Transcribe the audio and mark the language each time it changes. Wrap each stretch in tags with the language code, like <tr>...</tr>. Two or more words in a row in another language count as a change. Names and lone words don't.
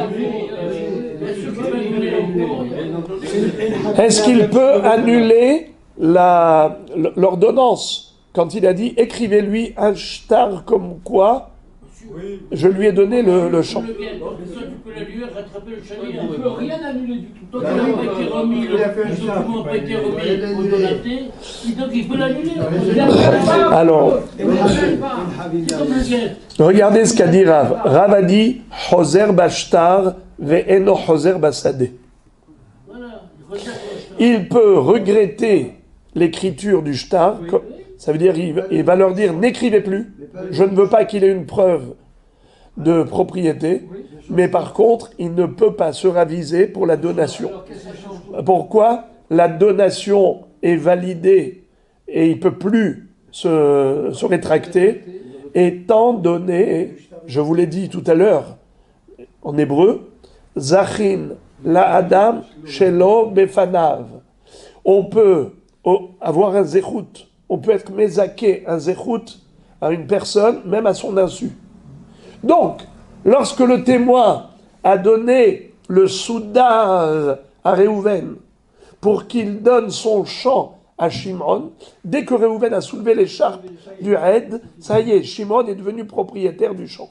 <fr>Est-ce qu'il peut annuler l'ordonnance quand il a dit écrivez-lui un shtar comme quoi je lui ai donné le champ? Tu peux l'annuler, rattraper le chalier. Il ne peut rien annuler du tout. Tant qu'il n'a pas été remis, le document n'a pas été remis au donaté, donc il peut l'annuler. Alors, C'est comme le guet. regardez ce qu'a dit Rav. Rav a dit</fr> <he>חוזר בשטר ואינו חוזר בשדה.</he> <fr>Voilà. Il peut regretter l'écriture du shtar. Ça veut dire il va leur dire n'écrivez plus. Je ne veux pas qu'il ait une preuve de propriété, mais par contre, il ne peut pas se raviser pour la donation. Pourquoi? La donation est validée et il ne peut plus se rétracter, étant donné, je vous l'ai dit tout à l'heure, en hébreu,</fr> <he>זכין לאדם שלא בפניו.</he> <fr>On peut avoir un zechut, on peut être mezaké, un zechut à une personne, même à son insu. Donc, lorsque le témoin a donné le soudar à Réhouven pour qu'il donne son champ à Shimon, dès que Réhouven a soulevé l'écharpe du Hed, ça y est, Shimon est devenu propriétaire du champ.</fr>